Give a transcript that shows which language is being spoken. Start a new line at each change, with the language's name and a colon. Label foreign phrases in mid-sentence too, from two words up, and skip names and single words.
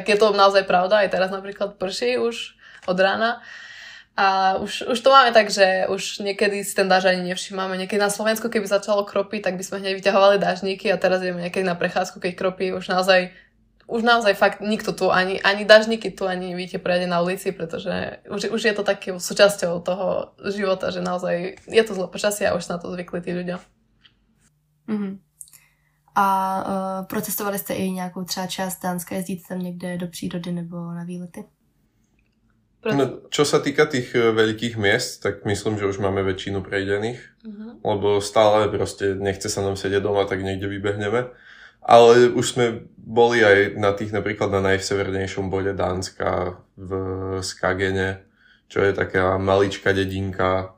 Slovak: je to naozaj pravda, aj teraz napríklad prší už od rána a už to máme tak, že už niekedy si ten dážď ani nevšímame, niekedy na Slovensku, keby začalo kropiť, tak by sme hneď vyťahovali dáždníky a teraz ideme niekedy na prechádzku, keď kropí, už naozaj fakt nikto tu, ani dáždníky tu, ani vidíte prejde na ulici, pretože už je to také súčasťou toho života, že naozaj je to zlé počasie a už na to zvykli tí ľudia.
Czech: A protestovali jste i nějakou třeba část Dánska, jezdíte tam někde do přírody nebo na výlety?
Slovak: No, čo sa týka tých veľkých miest, tak myslím, že už máme väčšinu prejdených, lebo stále proste nechce sa nám sedieť doma, tak niekde vybehneme. Ale už sme boli aj na tých, napríklad na najsevernejšom bode Dánska v Skagene, čo je taká maličká dedinka.